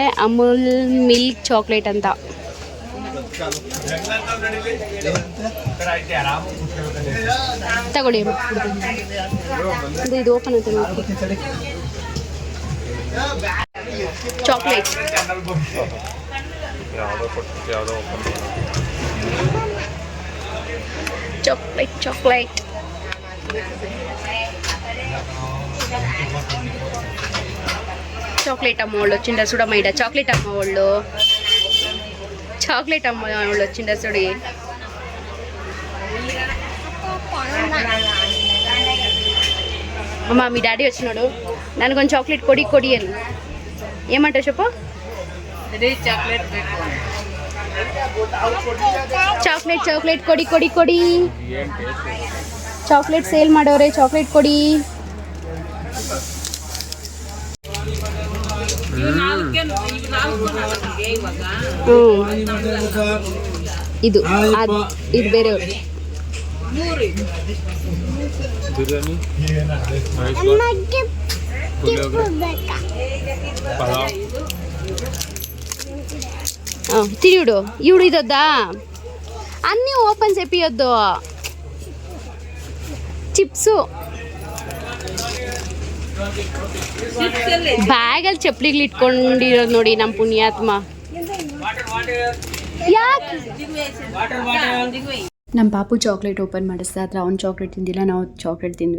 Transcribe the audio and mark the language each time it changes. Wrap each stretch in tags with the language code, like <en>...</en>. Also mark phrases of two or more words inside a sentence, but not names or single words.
<kn>ಅಮೂಲ್ ಮಿಲ್ಕ್ ಚಾಕ್ಲೇಟ್ ಅಂತ. ತಗೊಳ್ಳಿ, ಇದು ಓಪನ್ ಅಂತ ನೋಡಿ.</kn> <te>ಚಾಕ್ಲೇಟ್ అమ్మ వాళ్ళు వచ్చిండారు చూడమ్మ. ఇడ చాక్లెట్ అమ్మ వాళ్ళు వచ్చిండారు చూడి. అమ్మ మీ డాడీ వచ్చినాడు, నన్ను కొంచెం చాక్లెట్ కొడి అని ఏమంటారు చెప్పు.</te> <kn>ಚಾಕ್ಲೇಟ್ ಕೊಡಿ. ಚಾಕ್ಲೇಟ್ ಸೇಲ್ ಮಾಡೋರೆ, ಚಾಕ್ಲೇಟ್ ಕೊಡಿ. ಇದು ಬೇರೆಯವರು.</kn> <te>తిరియుడు ఇవుడు ఇదొద్దా, అన్నీ ఓపెన్ చేపియొద్దు.</te> <kn>చిప్స్ ಬ್ಯಾಗಲ್ಲಿ ಚಪ್ಪಲಿಗಳು ಇಟ್ಕೊಂಡಿರೋದು ನೋಡಿ ನಮ್ಮ ಪುಣ್ಯಾತ್ಮ. ನಮ್ಮ ಪಾಪು ಚಾಕ್ಲೇಟ್ ಓಪನ್ ಮಾಡಿಸ್ದೆ, ಆದರೆ ಅವ್ನು ಚಾಕ್ಲೇಟ್ ತಿಂದಿಲ್ಲ, ನಾವು ಚಾಕ್ಲೇಟ್ ತಿಂದ್ವಿ.</kn>